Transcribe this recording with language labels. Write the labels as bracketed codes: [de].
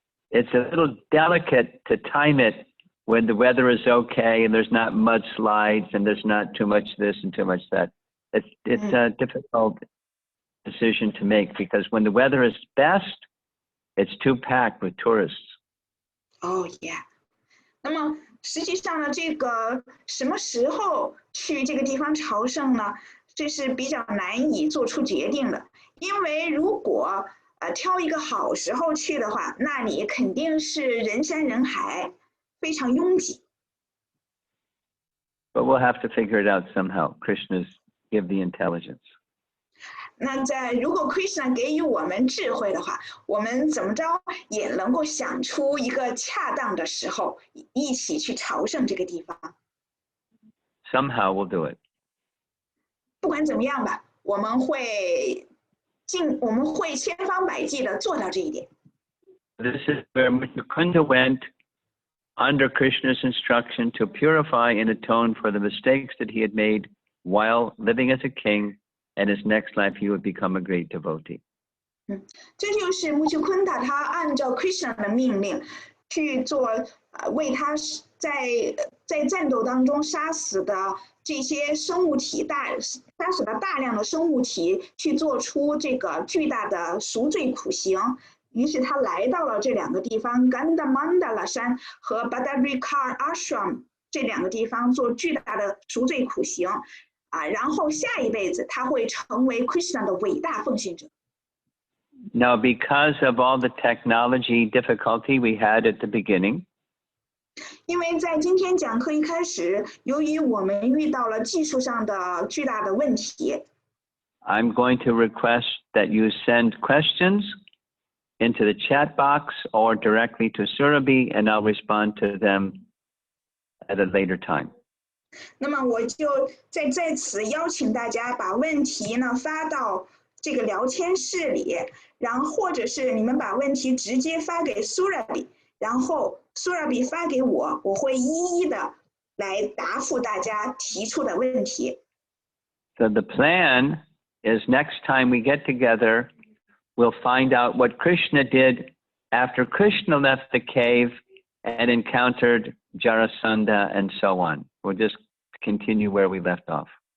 [en] It's a little delicate to time it when the weather is okay and there's not mudslides and there's not too much this and too much that. It's a difficult decision to make because when the weather is best, it's too packed with tourists. Oh yeah. [zh] 那么实际上呢，这个什么时候去这个地方朝圣呢？这是比较难以做出决定的，因为如果挑一个好时候去的话，那里肯定是人山人海，非常拥挤。 [en] But we'll have to figure it out somehow. Krishna's give the intelligence. [zh] 那如果 Krishna 给予我们智慧的话，我们怎么着也能够想出一个恰当的时候，一起去朝圣这个地方。 [en] Somehow we'll do it. [zh] 不管怎么样吧，我们会千方百计的做到这一点。 [en] This is where Mucukunda went under Krishna's instruction to purify and atone for the mistakes that he had made while living as a king, and his next life he would become a great devotee. [zh] 这就是Mucukunda他按照 Krishna 的命令去做，为他在战斗当中杀死的这些生物体杀死了大量的生物体，去做出这个巨大的赎罪苦行。于是他来到了这两个地方 Gandamandala 山和 Badrikar Ashram 这两个地方做巨大的赎罪苦行，然后下一辈子他会成为 Krishna 的伟大奉献者。 [en] Now, because of all the technology difficulty we had at the beginning, [zh] 因为在今天讲课一开始，由于我们遇到了技术上的巨大的问题， [en] I'm going to request that you send questions into the chat box or directly to Surabhi, and I'll respond to them at a later time. [zh] 那么我就在此邀请大家把问题呢发到这个聊天室里，然后或者是你们把问题直接发给 Surabhi， 然后 Surabhi 发给我，我会一一的来答复大家提出的问题。 [en] So the plan is next time we get together, we'll find out what Krishna did after Krishna left the cave and encountered Jarasandha and so on. We'll just continue where we left off.